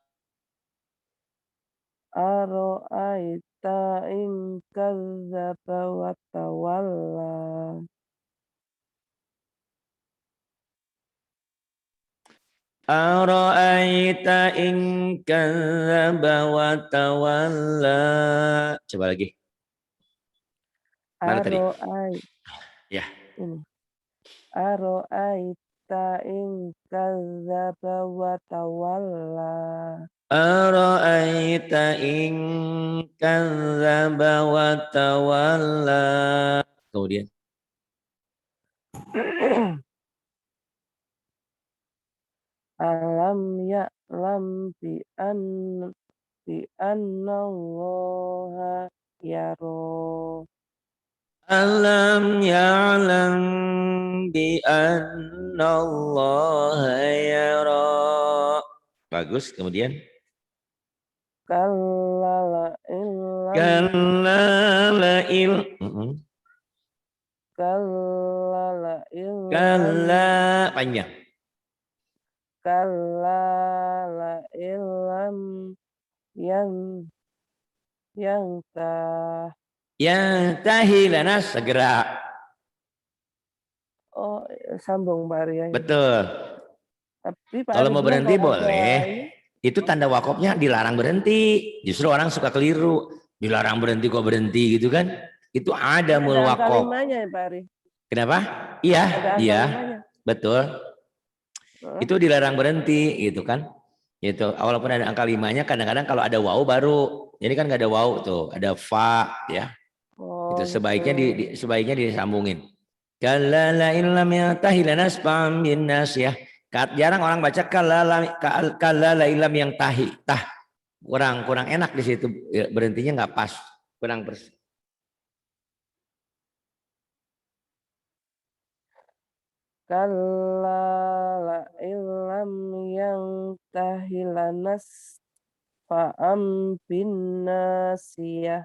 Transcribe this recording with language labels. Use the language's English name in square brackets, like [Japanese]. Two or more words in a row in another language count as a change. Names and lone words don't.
[Arabic] أرأيت إن كذب وتولى. أرأيت إن كذب وتولى. [Indonesian] Coba lagi. Mana tadi? Ya. Ini. [Arabic] أرأيت إن كذب وتولى. أرأيت إن كذب وتولى. [Indonesian] Kemudian [Arabic] ألم يعلم بأن الله يرى. ألم يعلم بأن الله يرى. [Indonesian] Bagus, kemudian [Arabic] كلا لئن لم كلا لئ. كلا لئن لم [Indonesian] Kalla panjang. [Arabic] كلا لئن لم ينته. ينته لن segera. [Indonesian] Oh, sambung Pak Arya. Betul. Tapi Pak Kalau Arya mau bilang berhenti kalau ada boleh. ini, Itu tanda wakofnya dilarang berhenti. Justru orang suka keliru. Dilarang berhenti kok berhenti gitu kan. Itu ada ini mul ada angka wakof. limanya ya Pak Arya. Kenapa? Iya, Ada angka iya. limanya. Betul. Heeh. Itu dilarang berhenti gitu kan. Itu walaupun ada angka limanya kadang-kadang kalau ada waw baru. Ini kan nggak ada waw tuh, ada fa ya. Itu Oh sebaiknya gitu. sebaiknya disambungin. [Arabic] كلا لئن لم ينته لنسفعا بالناصية. [Indonesian] Jarang orang baca [Arabic] كلا لئن لم ينته. [Indonesian] Tah kurang enak di situ berhentinya nggak pas. Kurang pers. [Arabic] كلا لئن لم ينته لنسفعا بالناصية.